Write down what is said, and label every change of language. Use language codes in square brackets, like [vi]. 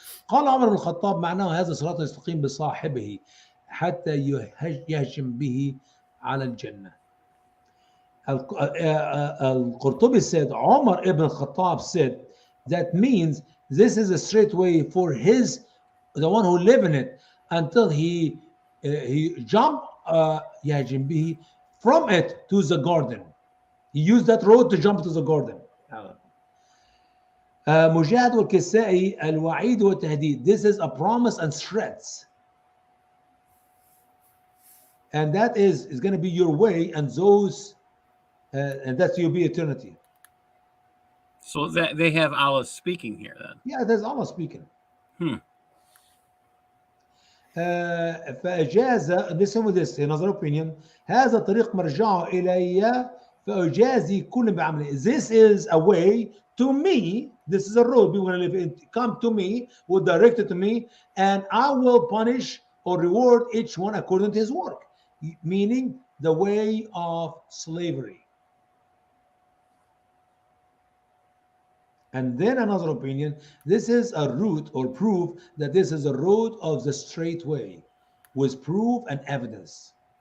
[ar] قال عمر بن الخطاب معناه هذا صراط يستقيم بصاحبه حتى يهجم به على الجنة. [en] Al-Qurtubi said, Umar ibn Khattab said, that means this is a straight way for the one who live in it until he jump [ar] يهجم به [en] from it to the garden. He used that road to jump to the garden. [ar] مجاهد والكسائي الوعيد والتهديد. [en] This is a promise and threats. And that is going to be your way, and those, and that's you'll be eternity. So that they have Allah speaking here then. Yeah, there's Allah speaking. [ar] فأجاز, [en] listen with this, another opinion. [ar] هذا طريق مرجعه إلي فأجازي كل بعمله. [en] This is a way to me. This is a road. People live in. Come to me, will direct it to me, and I will punish or reward each one according to his work. Meaning the way of slavery. And then another opinion, this is a route or proof that this is a road of the straight way with proof and evidence.